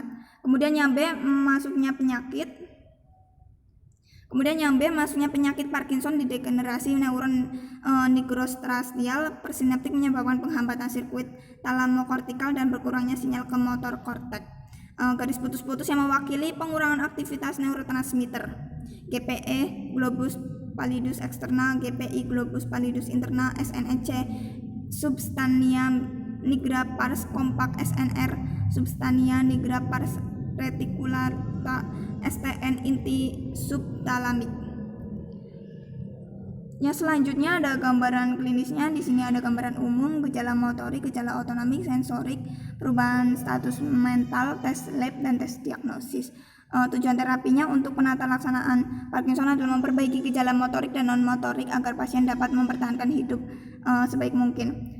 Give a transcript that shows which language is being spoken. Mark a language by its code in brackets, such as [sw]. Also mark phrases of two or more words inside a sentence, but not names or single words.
[id] Kemudian yang B masuknya penyakit Parkinson di degenerasi neuron nigrostriatal persinaptik menyebabkan penghambatan sirkuit talamokortikal dan berkurangnya sinyal ke motor korteks. Garis putus-putus yang mewakili pengurangan aktivitas neurotransmitter. [la] GPE globus pallidus externa, GPI globus pallidus interna, SNEC substantia nigra pars compact, SNR substantia nigra pars reticulata, STN [id] inti subtalamik. Yang selanjutnya ada gambaran klinisnya. Di sini ada gambaran umum, gejala motorik, gejala otonomik, sensorik, perubahan status mental, tes lab dan tes diagnosis. Tujuan terapinya untuk penata laksanaan Parkinson adalah memperbaiki gejala motorik dan non motorik agar pasien dapat mempertahankan hidup sebaik mungkin.